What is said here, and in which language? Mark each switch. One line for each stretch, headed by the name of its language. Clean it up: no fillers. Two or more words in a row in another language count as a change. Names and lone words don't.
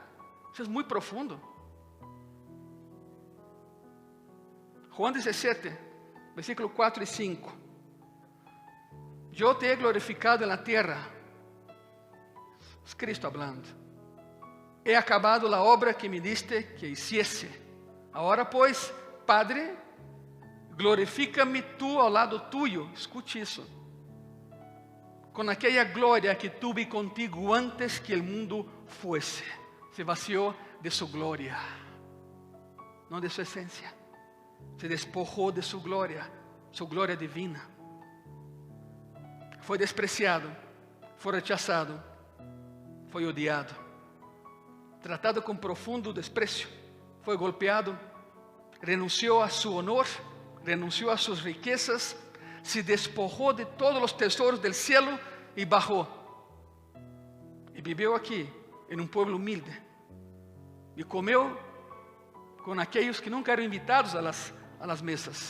Spanish: Eso es muy profundo. Juan 17, versículo 4 y 5. Yo te he glorificado en la tierra. Es Cristo hablando. He acabado la obra que me diste que hiciese. Ahora pues, Padre, glorifícame tú ao lado tuyo.
Portuguese: Escute isso. Com aquela glória que
Spanish: tuve contigo
Portuguese: antes que o mundo fuese.
Spanish: Se vació de su glória, não de su esencia.
Portuguese: Se despojou de su glória divina. Foi despreciado, foi rechazado, foi odiado, tratado com profundo desprecio, foi golpeado, renunciou
Spanish: a su honor, renunció a sus riquezas, se despojó de todos los tesoros del cielo y bajó. Y vivió aquí, en un pueblo humilde. Y comió con aquellos que nunca eran invitados a las mesas.